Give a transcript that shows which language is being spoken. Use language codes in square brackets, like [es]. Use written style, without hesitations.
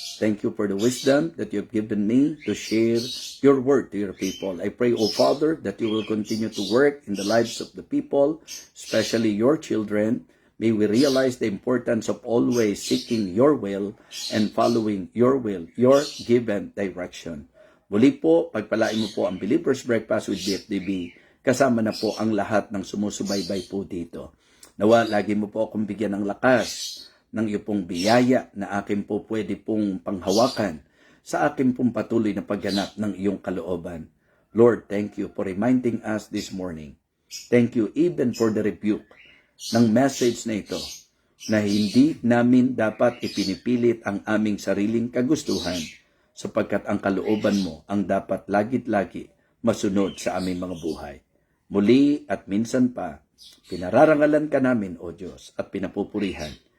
[en] Thank you for the wisdom that you've given me to share your word to your people. I pray, O Father, that you will continue to work in the lives of the people, especially your children. May we realize the importance of always seeking your will and following your will, your given direction. [tl] Muli po, pagpalain mo po ang Believer's Breakfast with BFDB. Kasama na po ang lahat ng sumusubaybay po dito. Nawa, lagi mo po akong bigyan ng lakas ng iyo pong biyaya na akin po pwede pong panghawakan sa akin pong patuloy na pagganap ng iyong kalooban. [en] Lord, thank you for reminding us this morning. Thank you even for the rebuke [tl] ng message na ito na hindi namin dapat ipinipilit ang aming sariling kagustuhan sapagkat ang kalooban mo ang dapat lagit-lagi masunod sa aming mga buhay. Muli at minsan pa, pinararangalan ka namin, O Diyos, at pinapupurihan.